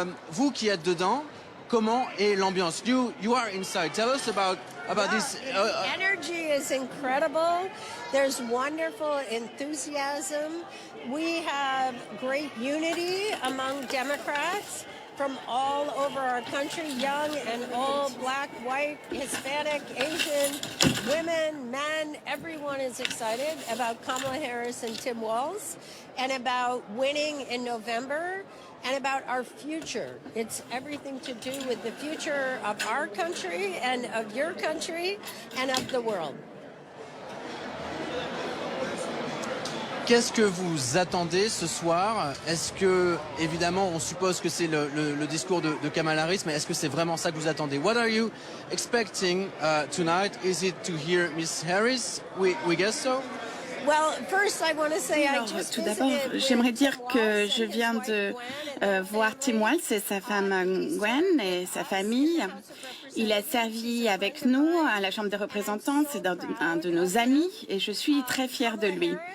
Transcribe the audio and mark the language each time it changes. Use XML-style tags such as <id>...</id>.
<fr>Vous qui êtes dedans, comment est l'ambiance?</fr> <en>You are inside. Tell us about this. The energy is incredible. There's wonderful enthusiasm. We have great unity among Democrats from all over our country, young and old, black, white, Hispanic, Asian, women, men. Everyone is excited about Kamala Harris and Tim Walz and about winning in November. And about our future. It's everything to do with the future of our country and of your country and of the world.</en> <fr>Qu'est-ce que vous attendez ce soir? Est-ce que, évidemment, on suppose que c'est le discours de Kamala Harris, mais est-ce que c'est vraiment ça que vous attendez?</fr> <en>What are you expecting tonight? Is it to hear Miss Harris? We guess so.</en> <fr>Tout d'abord, j'aimerais dire que je viens de voir Tim Walz et sa femme Gwen et sa famille. Il a servi avec nous à la Chambre des représentants, c'est un de nos amis et je suis très fière de lui.</fr>